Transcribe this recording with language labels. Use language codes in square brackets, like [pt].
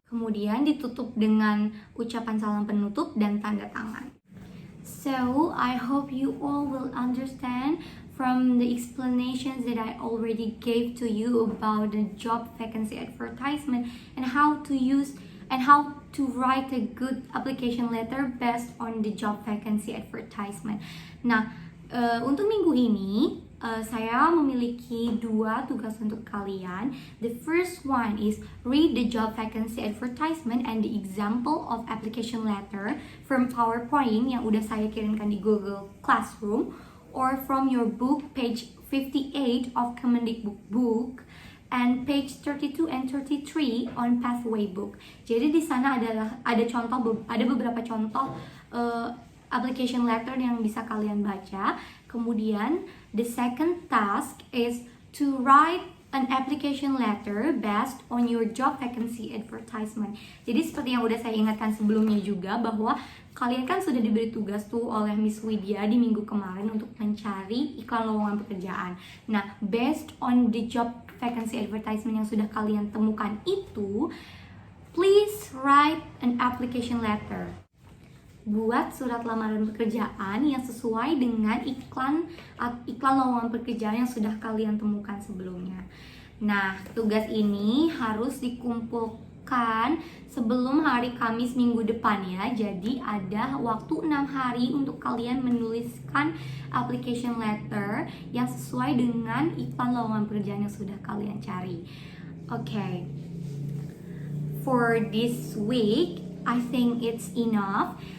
[id] Kemudian ditutup dengan ucapan salam penutup dan tanda tangan. [en] So, I hope you all will understand from the explanations that I already gave to you about the job vacancy advertisement and how to use and how to write a good application letter based on the job vacancy advertisement. [id] Nah, untuk minggu ini saya memiliki 2 tugas untuk kalian. [en] The first one is read the job vacancy advertisement and the example of application letter from PowerPoint [id] yang udah saya kirimkan di Google Classroom, [en] or from your book page 58 of Kemendikbud book and page 32 and 33 on Pathway book. [id] Jadi di sana ada beberapa contoh application letter yang bisa kalian baca. Kemudian [en] the second task is to write an application letter based on your job vacancy advertisement. [id] Jadi seperti yang udah saya ingatkan sebelumnya juga, bahwa kalian kan sudah diberi tugas tuh oleh Miss Widya di minggu kemarin untuk mencari iklan lowongan pekerjaan. Nah, [en] based on the job vacancy advertisement [id] yang sudah kalian temukan itu, [en] please write an application letter. [id] Buat surat lamaran pekerjaan yang sesuai dengan iklan lowongan pekerjaan yang sudah kalian temukan sebelumnya. Nah, tugas ini harus dikumpulkan sebelum hari Kamis minggu depan ya. Jadi ada waktu 6 hari untuk kalian menuliskan application letter yang sesuai dengan iklan lowongan pekerjaan yang sudah kalian cari. [en] Okay. For this week, I think it's enough.